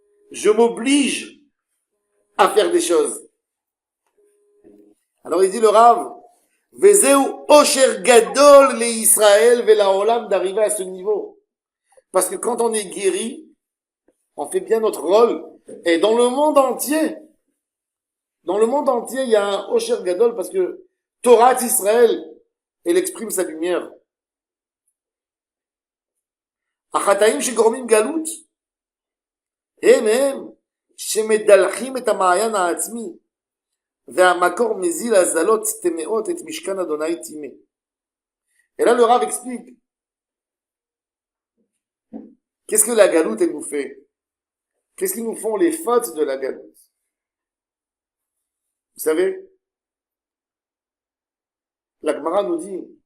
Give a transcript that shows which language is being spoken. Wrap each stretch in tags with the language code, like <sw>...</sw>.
<fr>Je m'oblige à faire des choses. Alors il dit le Rav,</fr> <he>Vezeu Osher Gadol le Israël vela Olam,</he> <fr>d'arriver à ce niveau. Parce que quand on est guéri, on fait bien notre rôle. Et dans le monde entier, il y a un Osher Gadol parce que Torah d'Israël, elle exprime sa lumière.</fr> <he>החטאים שגורמים גלות הם שמדלחים את המעיין העצמי והמקור מזיל הזלות טמאות את משכן אדוני טימא.</he> <fr>Et là le Rav explique qu'est-ce que la galoute elle nous fait, qu'est-ce qu'ils nous font les fautes de la galoute. Vous savez, la Gemara nous dit</fr>